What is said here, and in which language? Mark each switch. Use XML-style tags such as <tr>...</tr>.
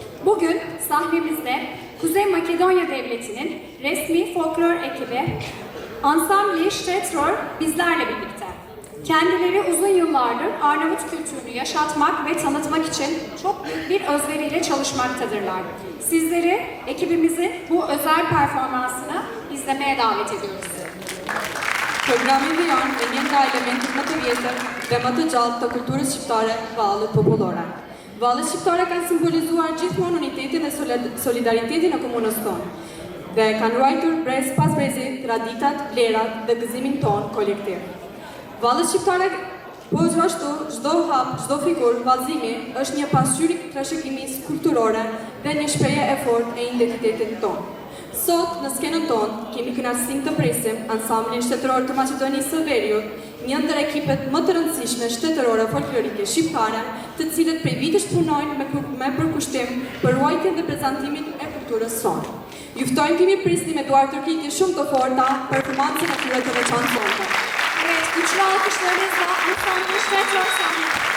<tr>Bugün sahnemizde Kuzey Makedonya Devleti'nin resmi folklor ekibi Ansambli Stetror bizlerle birlikte. Kendileri uzun yıllardır Arnavut kültürünü yaşatmak ve tanıtmak için çok büyük bir özveriyle çalışmaktadırlar. Sizleri ekibimizin bu özel performansını izlemeye davet ediyoruz.</tr> <sq>Programi vijon me një nga elementet më të vjetër dhe më të gjallë të kulturës shqiptare, vallet popullore. Vallet shqiptare kanë simbolizuar gjithmonë unitetin dhe solidaritetin e komunës tonë dhe kanë ruajtur brez pas brezi traditat, vlerat dhe gëzimin tonë kolektiv. Vallet shqiptare po gjithashtu çdo hap, çdo figur, vallëzimi është një pasqyrë trashëgimisë kulturore dhe një shprehje e fortë e identitetit tonë. Sot, në skenën tonë, kemi kënaqësinë të presim ansamblin shtetëror të Maqedonisë së Veriut, një ndër ekipet më të rëndësishme shtetërore folklorike shqiptare, të cilët prej vitesh punojnë me përkushtim për ruajtjen dhe prezantimin e kulturës sonë. Ju ftojmë kemi prisni me duar tërkitje shumë të forta performancën e tyre të veçantë sonte.</sq> <tr>Evet, güçlü alkışlarınızla Ansambli Stetror sahneye.</tr>